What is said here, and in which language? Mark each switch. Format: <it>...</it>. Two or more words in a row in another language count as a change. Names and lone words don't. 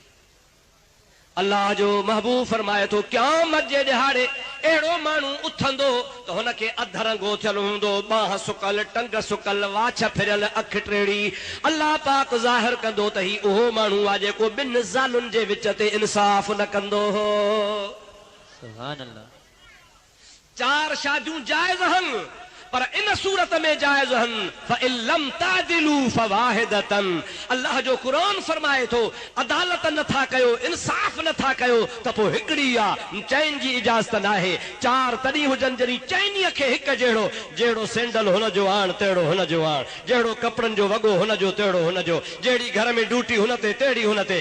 <sd>अल्लाह जो महबूब फरमाए थो, क़यामत जे ॾिहाड़े अहिड़ो माण्हू उथंदो त हुनखे अधु रंगो थियल हूंदो, बाह सुकल, टंग सुकल, वाछ फिरियल, अख टेड़ी। अल्लाह पाक ज़ाहिर कंदो त ही उहो माण्हू आहे जेको ॿिनि ज़ालुनि जे विच ते इंसाफ़ न कंदो हो।</sd> <ar>سبحان الله.</ar> <sd>4 शादियूं जाइज़ आहिनि, पर इन सूरत में जाइज़ आहिनि।</sd> <ar>فإن لم تعدلوا فواحدة.</ar> <sd>अल्लाह जो क़ुरान फरमाए थो, अदालत नथा कयो, इंसाफ़ नथा कयो त पोइ हिकिड़ी आहे, चइनि जी इजाज़त नाहे। 4 तॾहिं हुजनि जॾहिं चइनीअ खे हिकु जहिड़ो, जहिड़ो सैंडल हुन जो आण तहिड़ो हुन जो आण, जहिड़ो कपिड़नि जो वॻो हुन जो तहिड़ो हुन जो, जहिड़ी घर में ड्यूटी हुन ते तहिड़ी हुन ते।</sd>